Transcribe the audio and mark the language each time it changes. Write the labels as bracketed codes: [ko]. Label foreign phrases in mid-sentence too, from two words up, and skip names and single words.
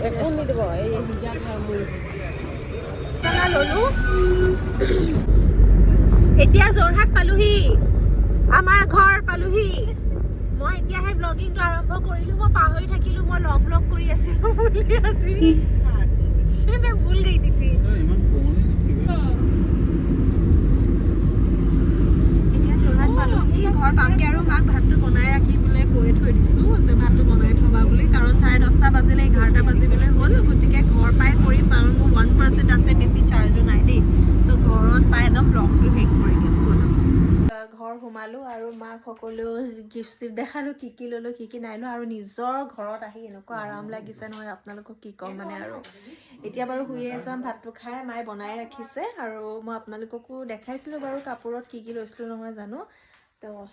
[as] একো নিদিব এই হিজাব মুড়ি খানা ল'লোঁ এতিয়া যোৰহাট পালোহি আমাৰ ঘৰ পালোহি মই এতিয়াহে ব্লগিংটো আৰম্ভ কৰিলোঁ মই পাহৰি থাকিলোঁ মই লং ব্লগ কৰি আছিলোঁ বুলি আজি [hi] मैं भूल गई थी [as] এতিয়া যোৰহাট পালোহি ঘৰ পামগে আৰু মাক ভাতটো বনাই ৰাখিবলৈ কৈ থৈ দিছোঁ যে ভাতটো বনাই থবা বুলি কাৰণ 10:30 বাজিলে 11টা বাজিবলৈ হ'ল গতিকে ঘৰ পাই কৰিম আৰু মোৰ 1% আছে বেছি চাৰ্জো নাই দেই তো ঘৰত পাই একদম ব্লগটো শেষ কৰি দিম ঘৰ সোমালোঁ আৰু মাক সকলো গিফ্ট চিফ্ট দেখালোঁ কি কি ল'লোঁ কি কি নাই লোৱা আৰু নিজৰ ঘৰত আহি এনেকুৱা আৰাম লাগিছে নহয় আপোনালোকক কি ক'ম মানে আৰু এতিয়া বাৰু শুয়ে যাম ভাতটো খাই মায়ে বনাই ৰাখিছে আৰু মই আপোনালোককো দেখাইছিলোঁ বাৰু কাপোৰত কি কি লৈছিলোঁ নহয় জানো তো